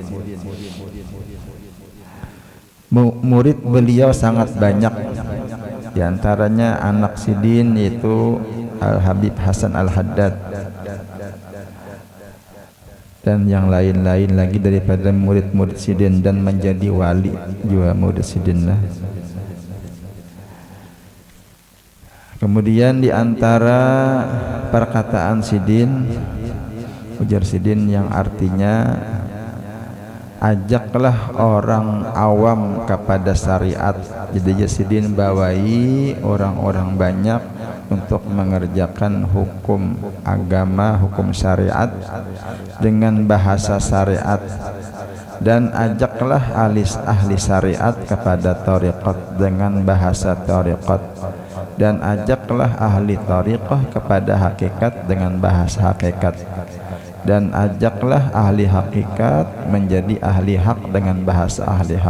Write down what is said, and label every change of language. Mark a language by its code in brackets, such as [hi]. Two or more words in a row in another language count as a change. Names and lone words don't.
[id] Murid beliau sangat banyak, di antaranya anak Sidin yaitu Al-Habib Hasan Al-Haddad dan yang lain-lain lagi daripada murid-murid Sidin, dan menjadi wali juga murid Sidin lah. Kemudian di antara perkataan Sidin, ujar Sidin yang artinya ajaklah orang awam kepada syariat. Jadi Sidin bawai orang-orang banyak untuk mengerjakan hukum agama, hukum syariat dengan bahasa syariat, dan ajaklah ahli syariat kepada tariqat dengan bahasa tariqat, dan ajaklah ahli tariqah kepada hakikat dengan bahasa hakikat, dan ajaklah ahli hakikat menjadi ahli hak dengan bahasa ahli hak.